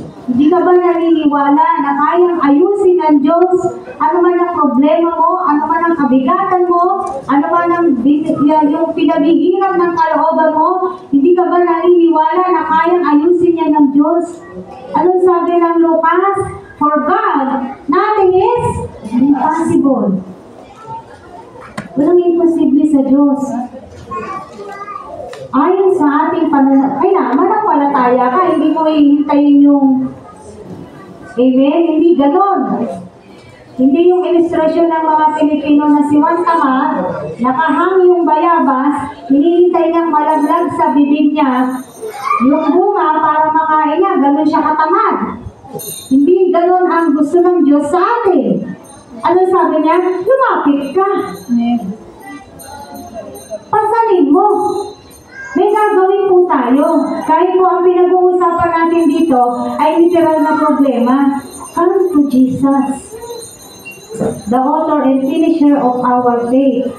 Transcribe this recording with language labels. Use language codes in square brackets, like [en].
[tl] Hindi ka ba naniniwala na kayang ayusin ng Diyos? Ano man ang problema mo, ano man ang kabigatan mo, ano man ang yung pinaghihirap ng kalooban mo, hindi ka ba naniniwala na kayang ayusin niya ng Diyos? Anong sabi ng Lucas? [en] For God, nothing is impossible. [tl] Walang imposible sa Diyos. Ayon sa ating kailangan manampalataya ka, hindi mo hihintayin yung amen, hindi ganon. Hindi yung ilustrasyon ng mga Pilipino na si Juan Tamad, nakahang yung bayabas, hinihintay niyang malaglag sa bibig niya yung bunga para makain niya, ganon siya katamad. Hindi ganon ang gusto ng Diyos sa atin. Ano sabi niya? Lumapit ka. Pasanin mo. May gagawin po tayo. Kahit po ang pinag-uusapan natin dito ay literal na problema. [en] Come to Jesus, the author and finisher of our faith.